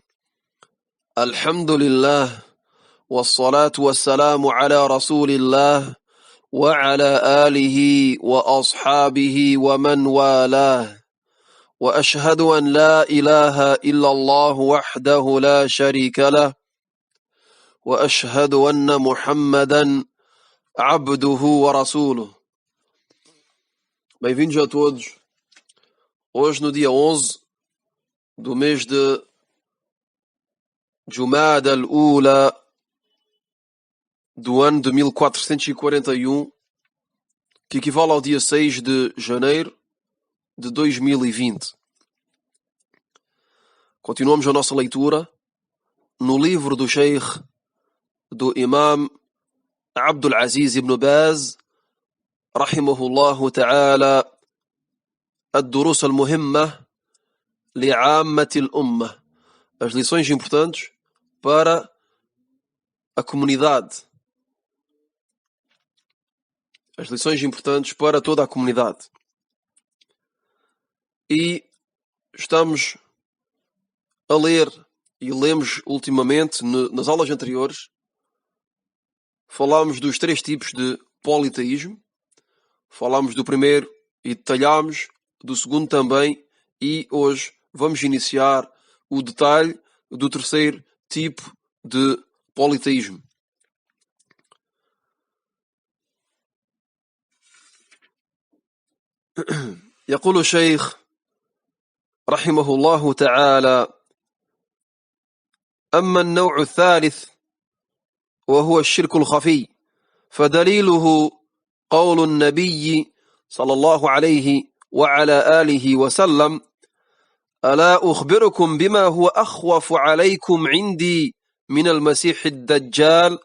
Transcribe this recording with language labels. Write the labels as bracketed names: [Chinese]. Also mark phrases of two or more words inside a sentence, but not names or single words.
[Arabic] الحمد لله والصلاة والسلام على رسول الله وعلى آله وأصحابه ومن والاه، وأشهد أن لا إله إلا الله وحده لا شريك له، وأشهد أن محمدا عبده ورسوله. [Portuguese] Bem-vindos a todos. Hoje, no dia 11 do mês de Jumada al-Ula do ano de 1441, que equivale ao dia 6 de janeiro de 2020. Continuamos a nossa leitura no livro do Sheikh do Imam Abdul Aziz ibn Baz, [Arabic] رحمه الله تعالى, الدروس المهمة لعامة الأمة, [Portuguese] as lições importantes para a comunidade, as lições importantes para toda a comunidade. E estamos a ler, e lemos ultimamente, nas aulas anteriores, falámos dos 3 tipos de politeísmo, falámos do primeiro e detalhámos do segundo também, e hoje vamos iniciar o detalhe do terceiro tipo de politeísmo. [Arabic] يقول الشيخ رحمه الله تعالى: أما النوع الثالث وهو الشرك الخفي، فدليله قول النبي صلى الله عليه وعلى آله وسلم: ألا أخبركم بما هو أخوف عليكم عندي من المسيح الدجال؟